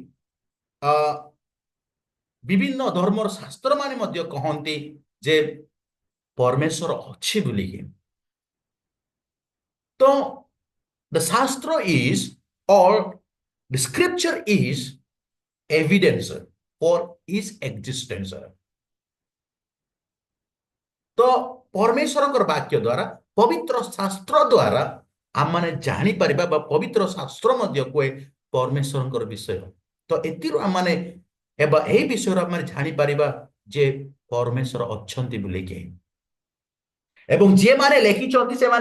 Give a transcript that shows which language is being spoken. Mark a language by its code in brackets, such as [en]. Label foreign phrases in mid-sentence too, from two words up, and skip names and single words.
[or] ବିଭିନ୍ନ ଧର୍ମର ଶାସ୍ତ୍ର ମାନେ ମଧ୍ୟ କହନ୍ତି ଯେ ପରମେଶ୍ୱର ଅଛି ବୋଲିକି ତ [en] the shastra is or the scripture is evidence for his existence [or] ତ ପରମେଶ୍ୱରଙ୍କର ବାକ୍ୟ ଦ୍ୱାରା ପବିତ୍ର ଶାସ୍ତ୍ର ଦ୍ୱାରା ଆମମାନେ ଜାଣିପାରିବା ବା ପବିତ୍ର ଶାସ୍ତ୍ର ମଧ୍ୟ କୁହେ ପରମେଶ୍ୱରଙ୍କର ବିଷୟ ତ ଏଥିରୁ ଆମମାନେ ଏବଂ ଏହି ବିଷୟରେ ଆମେ ଜାଣିପାରିବା ଯେ ପରମେଶ୍ୱର ଅଛନ୍ତି ବୋଲିକି ଏବଂ ଯିଏମାନେ ଲେଖିଛନ୍ତି ସେମାନେ